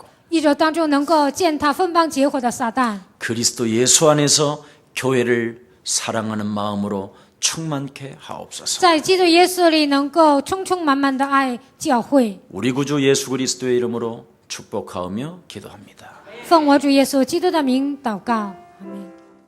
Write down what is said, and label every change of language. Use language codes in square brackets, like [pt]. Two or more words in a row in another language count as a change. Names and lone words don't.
[zh] 一周当中能够践踏分邦结伙的撒旦， [ko] 그리스도 예수 안에서 교회를 사랑하는 마음으로 충만케 하옵소서. [zh] 在基督耶稣里能够充充满满的爱教会。 [ko] 우리 구주 예수 그리스도의 이름으로 축복하오며 기도합니다. [zh] 奉我主耶稣基督的名祷告，阿门。